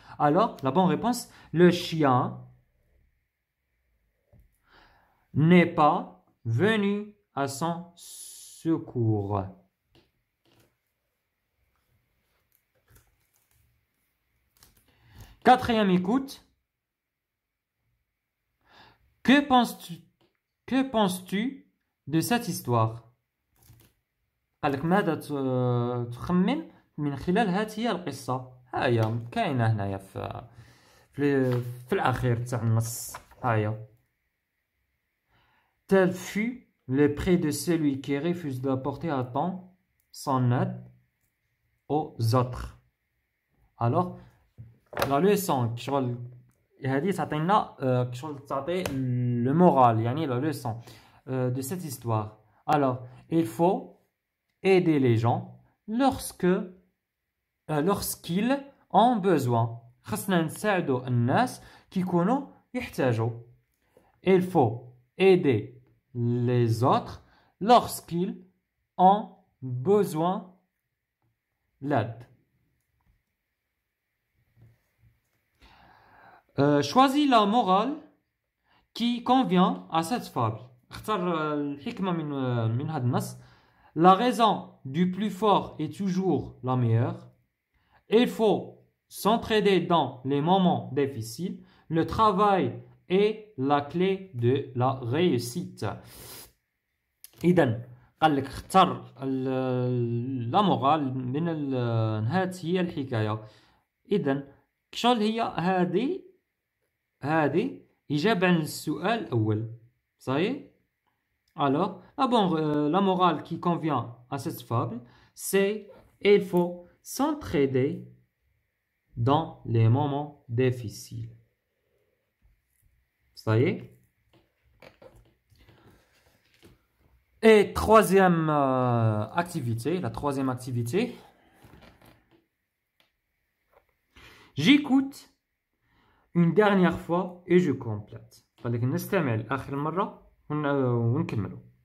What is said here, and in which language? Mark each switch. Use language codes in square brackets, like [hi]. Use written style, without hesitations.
[fr] Alors la bonne réponse, le chien n'est pas venu à son secours. Quatrième écoute. Que penses-tu de cette histoire? [ar] قال لك ماذا تخمن من خلال هذه القصة؟ هاهي كاينة هنايا في الأخير تاع النص. هاهي. [fr] Tel fut le prix de celui qui refuse d'apporter à temps son aide aux autres. Alors la leçon [ar] شغل هذه تعطينا شغل تعطي [fr] le moral يعني la leçon de cette histoire. Alors il faut aider les gens lorsqu'ils ont besoin. [ar] خصنا نساعدوا الناس كي يكونوا يحتاجوا. [fr] Il faut aider les autres lorsqu'ils ont besoin d'aide. Choisis la morale qui convient à cette fable. [ar] اختار الحكمة من هذا النص. [fr] La raison du plus fort est toujours la meilleure. Il faut s'entraider dans les moments difficiles. Le travail est la clé de la réussite. [ar] إذن قال لك اختار لا مورال من هذه الحكاية. إذن شغل هي هذه إجابة عن السؤال الأول. صحيح؟ [fr] Alors, la morale qui convient à cette fable, c'est il faut s'entraider dans les moments difficiles. Ça y est? Et troisième activité, la troisième activité. J'écoute une dernière fois et je complète. [ar] خليك نستمع لآخر مرة ونكملوا.